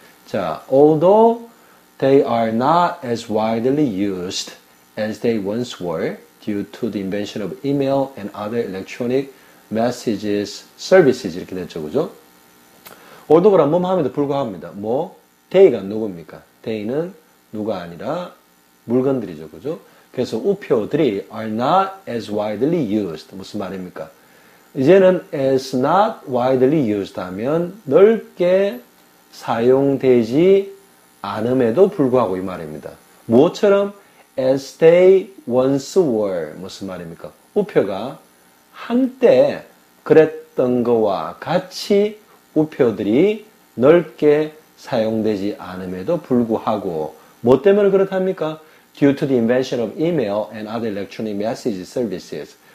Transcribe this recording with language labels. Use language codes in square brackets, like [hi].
[en] 자, although they are not as widely used as they once were due to the invention of email and other electronic messages, services [ko] 이렇게 됐죠, 그죠? although가 뭐함에도 불구합니다. they가 누굽니까? they는 누가 아니라 물건들이죠, 그죠? 그래서 우표들이 [en] are not as widely used. [ko] 무슨 말입니까? 이제는 [en] as not widely used [ko] 하면 넓게 사용되지 않음에도 불구하고 이 말입니다. 무엇처럼? [en] as they once were. [ko] 무슨 말입니까? 우표가 한때 그랬던 거와 같이 우표들이 넓게 사용되지 않음에도 불구하고 뭐 때문에 그렇답니까? [en] Due to the invention of email and other electronic message services.